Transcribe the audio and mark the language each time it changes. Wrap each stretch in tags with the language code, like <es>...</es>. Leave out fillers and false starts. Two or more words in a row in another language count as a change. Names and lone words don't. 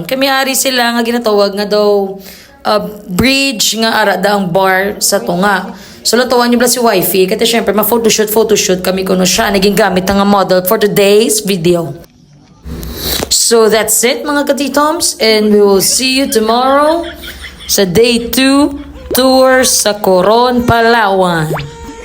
<hil>Kami ari sila nga ginatawag nga daw bridge nga ara daang bar sa tunga. So latawan niyo ba si wifey kasi syempre photoshoot kami kuno siya naging gamit nga model</hil> <en>for today's video. So that's it</en> <hil>mga katitoms</hil> <en>and we will see you tomorrow sa day 2 tour sa Coron, Palawan.</en>